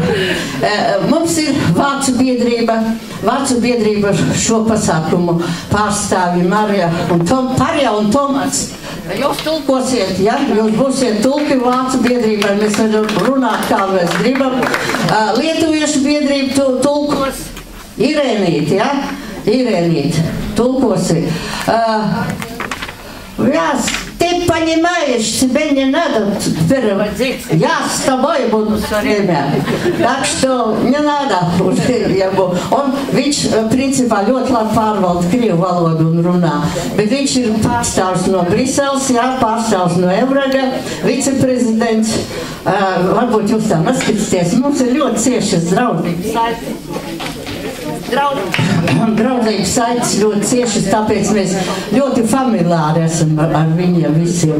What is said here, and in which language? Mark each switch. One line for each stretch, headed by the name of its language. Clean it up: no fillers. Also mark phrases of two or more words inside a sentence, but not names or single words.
Latvian: Mums ir Vācu biedrība šo pasākumu pārstāvi Marija un Tomas. Jūs tulkosiet, ja? Jūs būsiet tulki Vācu biedrībai, mēs varam runāt, kā mēs gribam. Lietuviešu biedrība tulkos Irēnīt, ja? Irēnīt, tulkosi.
Russian: Я ты понимаешь, тебе не надо переводить. Я с тобой буду все время. Так что не надо уже ему.
Latvian: Viņš principā ļoti labi pārvalda krievu valodu un runā. Bet viņš ir pārstāvs no Briseles, jā, pārstāvs no Euraga, viceprezidents. Varbūt jūs tā neskatīsieties. Mums ir ļoti ciešas draudzības saites ļoti ciešas, tāpēc mēs ļoti familiāri esam ar viņiem visiem.